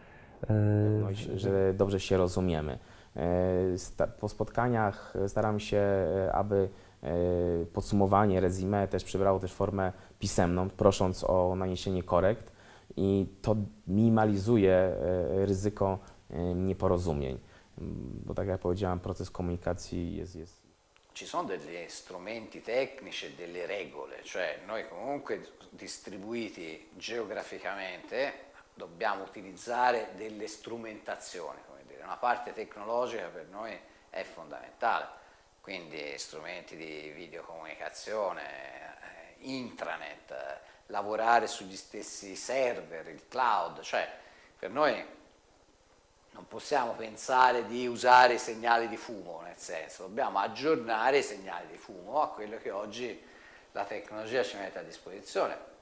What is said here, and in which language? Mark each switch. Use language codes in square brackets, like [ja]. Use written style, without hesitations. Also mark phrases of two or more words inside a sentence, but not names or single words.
[pl] Że dobrze się rozumiemy. Po spotkaniach staram się, aby podsumowanie, resume też przybrało też formę pisemną, prosząc o naniesienie korekt i to minimalizuje ryzyko nieporozumień, bo tak jak powiedziałem, proces komunikacji jest... [it] Ci sono degli strumenti tecnici e delle regole, cioè noi comunque distribuiti geograficamente dobbiamo utilizzare delle strumentazioni, come dire. Una parte tecnologica per noi è fondamentale, quindi strumenti di videocomunicazione, intranet, lavorare sugli stessi server, il cloud, cioè per noi non possiamo pensare di usare i segnali di fumo, nel senso, dobbiamo aggiornare i segnali di fumo a quello che oggi la tecnologia ci mette a disposizione.